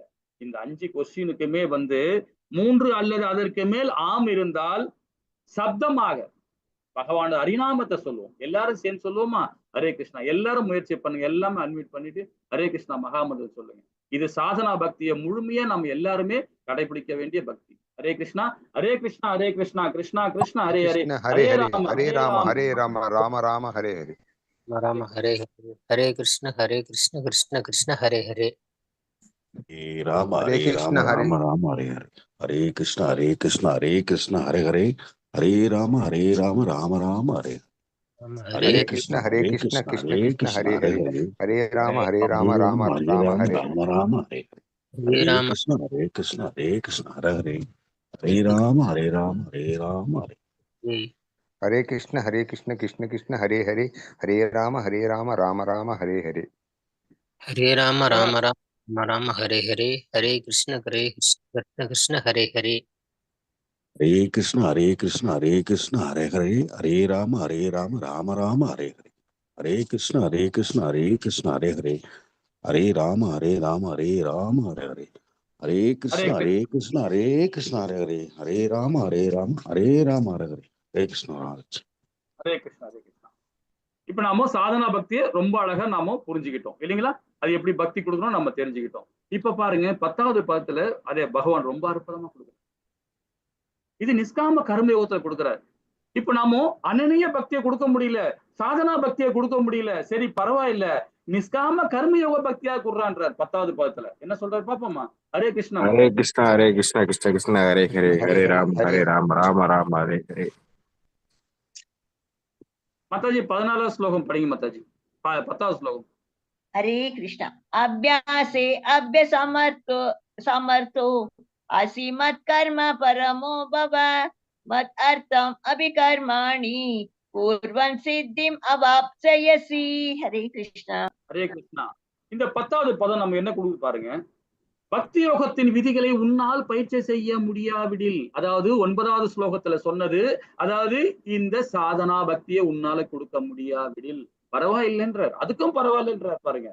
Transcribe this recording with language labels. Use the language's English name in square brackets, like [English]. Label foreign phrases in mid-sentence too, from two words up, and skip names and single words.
[Tamil] இந்த 5 கொஸ்டினுக்குமே 3 அல்லது அதற்கு மேல் ஆம் இருந்தால் சப்தமாக பகவான் ஹரிநாமத்தை சொல்லுவோம். எல்லாரும் சேர்ந்து சொல்லுவோமா, [Sanskrit] हरे कृष्णा. [Tamil] எல்லாரும் முயற்சி பண்ணுங்க, எல்லாமே அன்மியூட் பண்ணிட்டு [Sanskrit] हरे कृष्णा [Tamil] மகாமந்திரம் சொல்லுங்க. இது சாதனா பக்தியை முழுமையா நம்ம எல்லாருமே கடைபிடிக்க வேண்டிய பக்தி. [Sanskrit] हरे कृष्णा हरे कृष्णा हरे कृष्णा कृष्णा कृष्णा हरे हरे हरे राम हरे राम हरे राम राम राम हरे हरे राम हरे हरे हरे कृष्ण कृष्ण कृष्ण हरे हरे हरे कृष्ण हरे राम हरे हरे हरे कृष्ण हरे कृष्ण हरे कृष्ण हरे हरे हरे राम राम राम हरे हरे ஹரே हरे கிருஷ்ண हरे ஹரே कृष्ण கிருஷ்ண कृष्ण ஹரே कृष्ण கிருஷ்ண हरे ஹரே हरे ஹரே हरे ஹரே राम ராம हरे राम हरे हरे हरे कृष्ण हरे कृष्ण हरे हरे हरे राम राम हरे हरे कृष्ण कृष्ण कृष्ण हरे हरे हरे राम राम हरे हरे हरे राम राम हरे हरे हरे कृष्ण कृष्ण हरे हरे हरे कृष्ण हरे कृष्ण हरे हरे हरे राम राम हरे हरे हरे कृष्ण हरे कृष्ण हरे हरे हरे राम हरे राम हरे हरे हरे कृष्ण हरे कृष्ण हरे हरे हरे राम हरे राम हरे हरे हरे कृष्ण हरे कृष्णा हरे कृष्णा. [Tamil] இப்ப நாம சாதனா பக்தியை ரொம்ப அழகா நாம புரிஞ்சுக்கிட்டோம் இல்லைங்களா? அது எப்படி பக்தி கொடுக்கணும் நம்ம தெரிஞ்சுக்கிட்டோம். இப்ப பாருங்க 10வது பாதத்துல அதே பகவான் ரொம்ப அற்புதமா கொடுக்குறாரு. இது நிஷ்காம கர்மயோகத்தை கொடுக்குறாரு. இப்ப நாம அனநிய பக்தியை கொடுக்க முடியல, சாதனா பக்தியை கொடுக்க முடியல, சரி பரவாயில்ல, நிஷ்காம கர்மயோக பக்தியா கொடுறான்றார் 10வது பாதத்துல. என்ன சொல்றாரு பாப்போமா? [Sanskrit] हरे कृष्णा हरे कृष्णा कृष्ण कृष्ण हरे हरे हरे हरे राम राम हरे हरे [Tamil] மாதாஜி 14வது ஸ்லோகம் படிங்க மாதாஜி. 10வது ஸ்லோகம். [Sanskrit] हरे कृष्ण अभ्यासे अभ्यसमर्थो समर्थो असि मत्कर्म परमो भव मत् अर्थम अभिकर्माणि पूर्वं सिद्धिम् अवाप्स्यसि. हरे कृष्ण. हरे कृष्णा. [Tamil] இந்த 10வது பதம் நம்ம என்ன கொடுக்குது பாருங்க. பக்தி யோகத்தின் விதிகளை உன்னால் பயிற்சி செய்ய முடியாவிடில், அதாவது 9வது ஸ்லோகத்துல சொன்னது, அதாவது இந்த சாதனா பக்தியை உன்னால கொடுக்க முடியாவிடில் பரவாயில்லைன்றார். அதுக்கும் பரவாயில்லைன்றார் பாருங்க.